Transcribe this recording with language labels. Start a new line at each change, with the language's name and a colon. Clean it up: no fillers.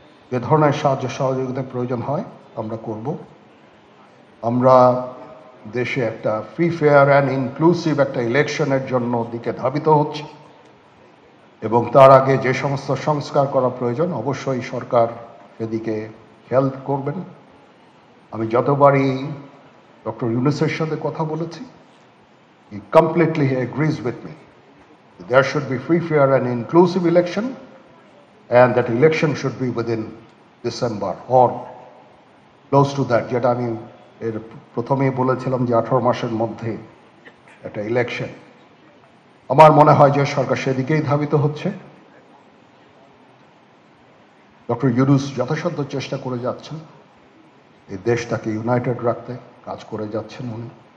Bangla: যে ধরনের সাহায্য সহযোগিতার প্রয়োজন হয় আমরা করব। আমরা দেশে একটা
English: free fair and inclusive
Bangla: একটা ইলেকশনের জন্য দিকে ধাবিত হচ্ছে এবং তার আগে যে সমস্ত সংস্কার করা প্রয়োজন অবশ্যই সরকার সেদিকে খেয়াল করবেন। আমি যতবারই ডক্টর ইউনূসের সাথে কথা বলেছি,
English: he completely agrees with me. There should be free, fair and inclusive election, and that election should be within December or close to that.
Bangla: যেটা আমি এর প্রথমেই বলেছিলাম যে 18 মাসের মধ্যে একটা ইলেকশন। আমার মনে হয় যে সরকার সেদিকেই ধাবিত হচ্ছে। ডক্টর ইউনূস যথাসাধ্য চেষ্টা করে যাচ্ছেন এই দেশটাকে ইউনাইটেড রাখতে, কাজ করে যাচ্ছেন উনি।